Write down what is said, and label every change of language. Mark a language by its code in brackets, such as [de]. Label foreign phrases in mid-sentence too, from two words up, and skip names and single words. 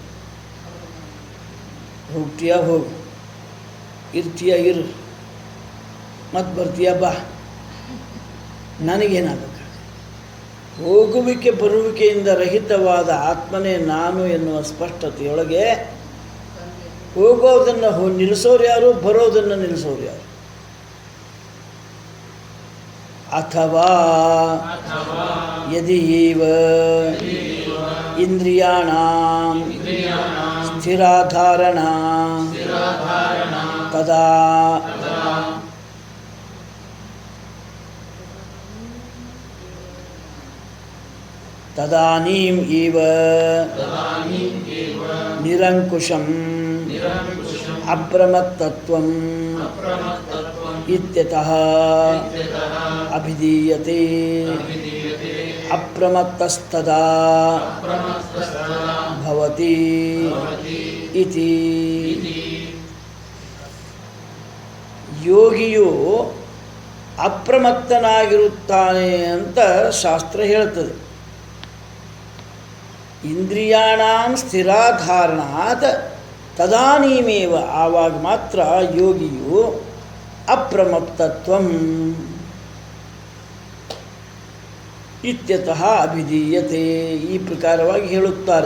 [kn] ಹೋಗ್ತೀಯ ಹೋಗು, ಇರ್ತೀಯ ಇರು, ಮತ್ತೆ ಬರ್ತೀಯ ಬಾ, ನನಗೇನಾಗಬೇಕು? ಹೋಗುವಿಕೆ ಬರುವಿಕೆಯಿಂದ ರಹಿತವಾದ ಆತ್ಮನೇ ನಾನು ಎನ್ನುವ ಸ್ಪಷ್ಟತೆಯೊಳಗೆ ಹೋಗೋದನ್ನು ನಿಲ್ಲಿಸೋರು ಯಾರು, ಬರೋದನ್ನು ನಿಲ್ಲಿಸೋರು ಯಾರು? [sa] ಅಥವಾ ಯದಿ ಇಂದ್ರಿಯಾಣಾಂ ಸ್ಥಿರಾಧಾರಣಾ ತದಾ ತದಾನೀಂ ಇವ ನಿರಂಕುಶಂ ಅಪ್ರಮತ್ತತ್ವಂ ಇತ್ಯತಃ ಅಭಿಧೀಯತೆ. ಅಪ್ರಮತ್ತಸ್ತದಾ ಭವತಿ ಇತಿ. [kn] ಯೋಗಿಯು ಅಪ್ರಮತ್ತನಾಗಿರುತ್ತಾನೆ ಅಂತ ಶಾಸ್ತ್ರ ಹೇಳ್ತದೆ. [sa] ಇಂದ್ರಿಯಾಣಾಂ ಸ್ಥಿರಾಧಾರಣಾತ್ ತದಾನೀಮೇವ, [kn] ಆವಾಗ ಮಾತ್ರ ಯೋಗಿಯು [sa] ಅಪ್ರಮತ್ತತ್ವಂ ಇತ್ಯತಃ ಅಭಿಧೀಯತೆ, [kn] ಈ ಪ್ರಕಾರವಾಗಿ ಹೇಳುತ್ತಾರೆ.